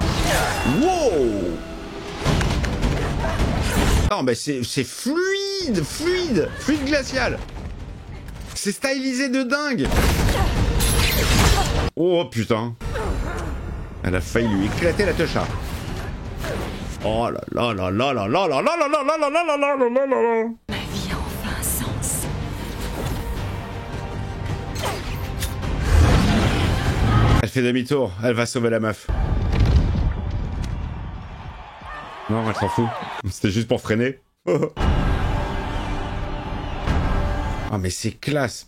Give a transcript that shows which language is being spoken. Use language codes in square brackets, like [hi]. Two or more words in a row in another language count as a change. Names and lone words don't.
[fr] Wow! Non mais c'est fluide glacial. C'est stylisé de dingue. Oh putain. Elle a failli lui éclater la techa. Oh là là là là là là là là là là là là là là là là là. Ma vie a enfin un sens. Elle fait demi-tour, elle va sauver la meuf. Non, elle s'en fout. C'était juste pour freiner. Ah mais c'est classe.